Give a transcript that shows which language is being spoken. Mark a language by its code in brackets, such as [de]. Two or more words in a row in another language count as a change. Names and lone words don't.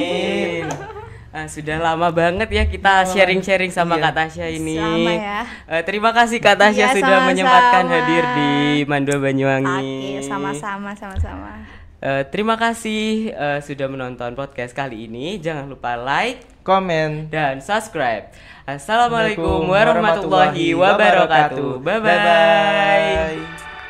[id] Amin. Sudah lama banget ya kita sharing-sharing sama Kak Tasya ini. Sama ya. Terima kasih Kak Tasya Iya, sudah sama-sama. menyempatkan hadir di Mandua Banyuwangi. Oke, sama-sama. Terima kasih sudah menonton podcast kali ini. Jangan lupa like, Komen. dan subscribe. [ar] السلام عليكم ورحمة الله وبركاته. [en] Bye bye. Bye-bye.